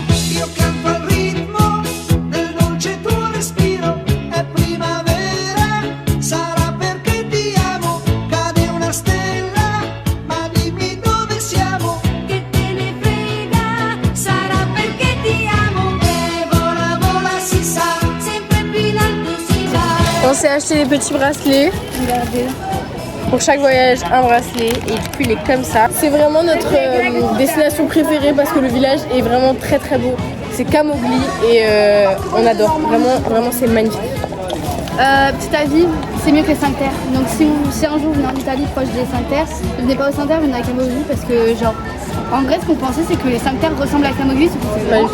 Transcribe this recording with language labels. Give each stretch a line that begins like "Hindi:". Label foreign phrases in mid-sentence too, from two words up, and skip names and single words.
Italian: Io canto al ritmo del dolce tuo respiro, è primavera, sarà perché ti amo, cade una stella, ma dimmi dove siamo. Che te ne frega, sarà perché ti amo. E vola, vola, si sa, sempre più in alto si va.
French: On s'est acheté des petits bracelets. Regardez. Pour chaque voyage, un bracelet. Et du coup, il est comme ça. C'est vraiment notre destination préférée parce que le village est vraiment très très beau. C'est Camogli et on adore. Vraiment, vraiment, c'est magnifique. Petit avis, c'est mieux que les 5 terres. Donc si un jour vous venez en Italie proche des 5 terres, ne venez pas aux 5 terres, venez à Camogli parce que genre En vrai, ce qu'on pensait, c'est que les 5 terres ressemblent à Camogli, sauf que c'est vraiment